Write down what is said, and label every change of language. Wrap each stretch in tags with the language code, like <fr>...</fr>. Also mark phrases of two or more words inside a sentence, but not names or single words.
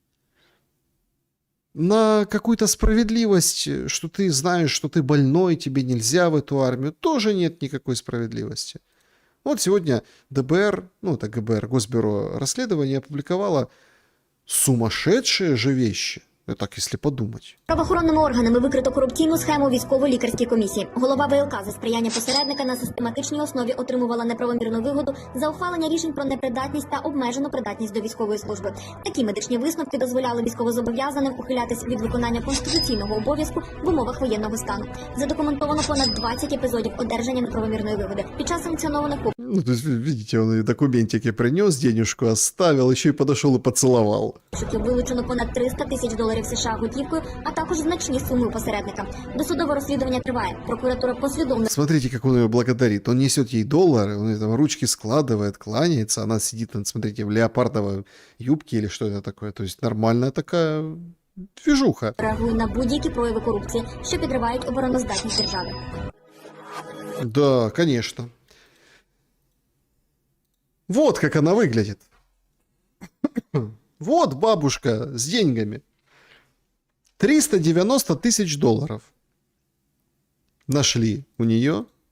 <ru>На какую-то справедливость, что ты знаешь, что ты больной, тебе нельзя в эту армию, тоже нет никакой справедливости. Вот сегодня ДБР, ну это ГБР, Госбюро расследования, опубликовало сумасшедшие же вещи.</ru> <uk>Так, якщо подумати. Правоохоронними органами викрито корупційну схему військово-лікарській комісії. Голова ВЛК за сприяння посередника на систематичній основі отримувала неправомірну вигоду за ухвалення рішень про непридатність та обмежену придатність до військової служби. Такі медичні висновки дозволяли військовозобов'язаним ухилятись від виконання конституційного обов'язку в умовах воєнного стану. Задокументовано понад 20 епізодів одержання неправомірної вигоди. Під час санкціонованих</uk> <ru>Ну, то есть, видите, он и документики принес, денежку оставил, еще и подошел и поцеловал.</ru> <uk>Вилучено понад 300 тисяч доларів США готівкою, а також значні суми у посередника. Досудове розслідування триває. Прокуратура послідовно...</uk> <ru>Смотрите, как он ее благодарит. Он несет ей доллары, он ей там ручки складывает, кланяется, она сидит, смотрите, в леопардовой юбке или что это такое. То есть нормальная такая движуха.</ru> <uk>Реагує на будь-які прояви корупції, що підривають обороноздатність держави.</uk> <ru>Да, конечно. Вот как она выглядит. Вот бабушка с деньгами. 390 тысяч долларов нашли у нее.</ru>